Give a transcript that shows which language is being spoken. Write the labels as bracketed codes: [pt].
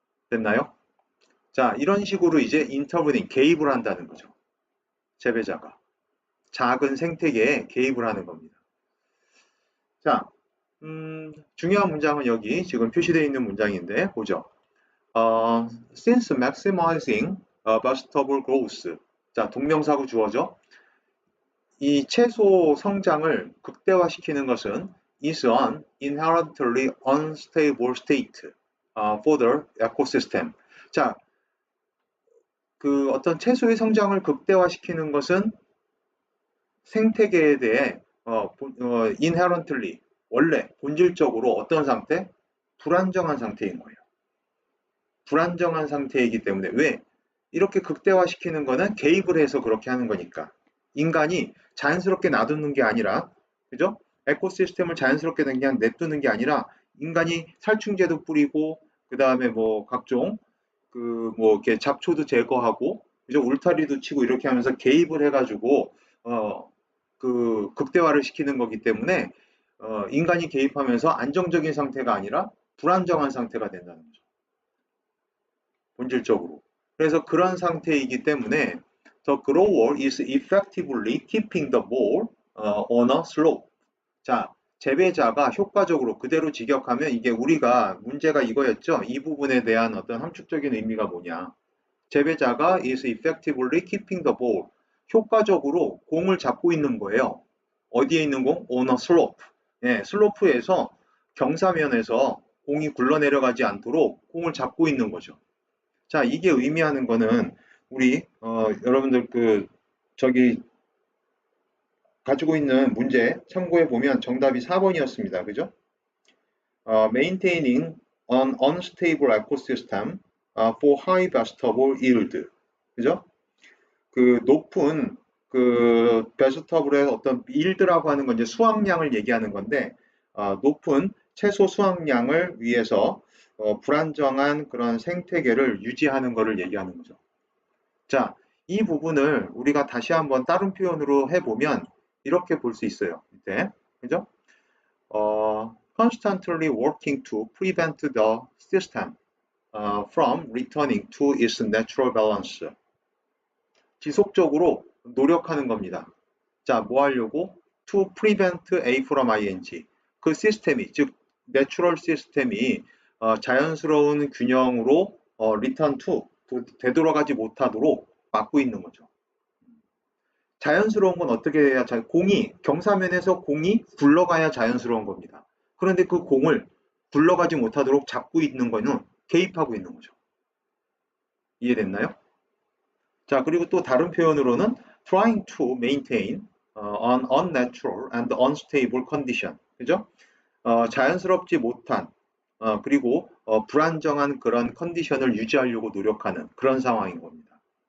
[ko] 됐나요? 자, 이런 식으로 이제 intervening, 개입을 한다는 거죠. 재배자가. 작은 생태계에 개입을 하는 겁니다. 자, 중요한 문장은 여기 지금 표시되어 있는 문장인데 보죠. [en] Since maximizing vegetable growth. [ko] 자, 동명사구 주어죠. 이 채소 성장을 극대화시키는 것은 [en] is an inherently unstable state for the ecosystem. [ko] 자, 그 어떤 채소의 성장을 극대화시키는 것은 생태계에 대해 inherently 원래 본질적으로 어떤 상태? 불안정한 상태인 거예요. 불안정한 상태이기 때문에 왜? 이렇게 극대화시키는 거는 개입을 해서 그렇게 하는 거니까. 인간이 자연스럽게 놔두는 게 아니라, 그죠? 에코시스템을 자연스럽게 그냥 냅두는 게 아니라 인간이 살충제도 뿌리고 그 다음에 뭐 각종 그 뭐 이렇게 잡초도 제거하고 그죠? 울타리도 치고 이렇게 하면서 개입을 해가지고 그 극대화를 시키는 거기 때문에 인간이 개입하면서 안정적인 상태가 아니라 불안정한 상태가 된다는 거죠. 본질적으로. 그래서 그런 상태이기 때문에 [en] the grower is effectively keeping the ball on a slope. [ko] 자, 재배자가 효과적으로 그대로 직역하면 이게 우리가 문제가 이거였죠. 이 부분에 대한 어떤 함축적인 의미가 뭐냐. 재배자가 [en] is effectively keeping the ball. [ko] 효과적으로 공을 잡고 있는 거예요. 어디에 있는 공? [en] On a slope. [ko] 네, 슬로프에서 경사면에서 공이 굴러내려가지 않도록 공을 잡고 있는 거죠. 자, 이게 의미하는 거는 우리 여러분들 그 저기 가지고 있는 문제 참고해 보면 정답이 4번이었습니다. [en] 그죠? Maintaining an unstable ecosystem for high vegetable yield. 그죠? [ko] 그 높은 그 베지터블의 어떤 yield라고 하는 건 이제 수확량을 얘기하는 건데 높은 채소 수확량을 위해서 불안정한 그런 생태계를 유지하는 것을 얘기하는 거죠. 자, 이 부분을 우리가 다시 한번 다른 표현으로 해보면 이렇게 볼 수 있어요. 이때, 그죠? [en] Constantly working to prevent the system from returning to its natural balance. [ko] 지속적으로 노력하는 겁니다. 자, 뭐 하려고? [en] To prevent A from ing. [ko] 그 시스템이, 즉, 내추럴 시스템이 자연스러운 균형으로 [en] return to, [ko] 되돌아가지 못하도록 막고 있는 거죠. 자연스러운 건 어떻게 해야, 공이, 경사면에서 공이 굴러가야 자연스러운 겁니다. 그런데 그 공을 굴러가지 못하도록 잡고 있는 거는 개입하고 있는 거죠. 이해됐나요? 자, 그리고 또 다른 표현으로는 [en] trying to maintain an unnatural and unstable condition. [ko] 그죠? 자연스럽지 못한 그리고 불안정한 그런 컨디션을 유지하려고 노력하는 그런 상황인 겁니다.